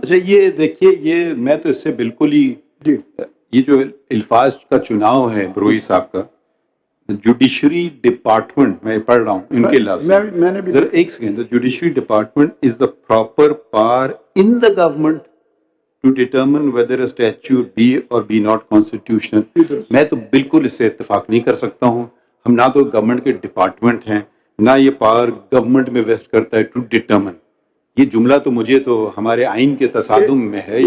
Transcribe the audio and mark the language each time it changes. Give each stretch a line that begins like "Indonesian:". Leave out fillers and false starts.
Urdu: اچھا یہ دیکھیے, یہ میں تو اس سے بالکل ہی یہ جو الفاظ کا چناؤ ہے بروئی صاحب کا, جوڈیشری ڈپارٹمنٹ میں پڑھ رہا ہوں ان کے لفظ, میں نے بھی ایک second.
English: Judiciary department is the proper part in the government to determine whether a statute be or be not constitutional.
Urdu: میں تو بالکل اس سے اتفاق نہیں کر سکتا ہوں. ہم نہ تو گورنمنٹ کے ڈپارٹمنٹ ہیں, نہ یہ پاور گورنمنٹ میں ویسٹ کرتا ہے
English: To determine.
Urdu: یہ جملہ تو مجھے تو ہمارے آئین کے تصادم میں ہے.